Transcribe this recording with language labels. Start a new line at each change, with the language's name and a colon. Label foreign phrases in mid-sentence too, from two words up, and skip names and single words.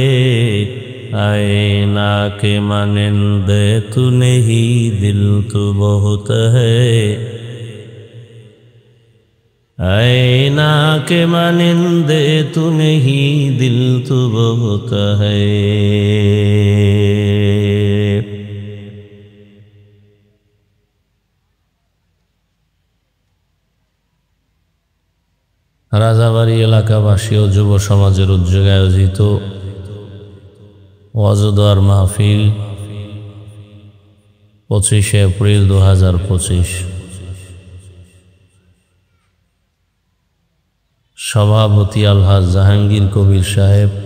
Urdu: آئینہ کے مانند تو نہیں دل تو بہت ہے، آئینہ کے مانند تو نہیں دل تو بہت ہے.
Bangla: রাজাবাড়ী এলাকাবাসী ও যুব সমাজের উদ্যোগে আয়োজিত ওয়াজ ও দোয়ার মাহফিল 25 এপ্রিল 2025, সভাপতি আলহাজ জাহাঙ্গীর কবির সাহেব,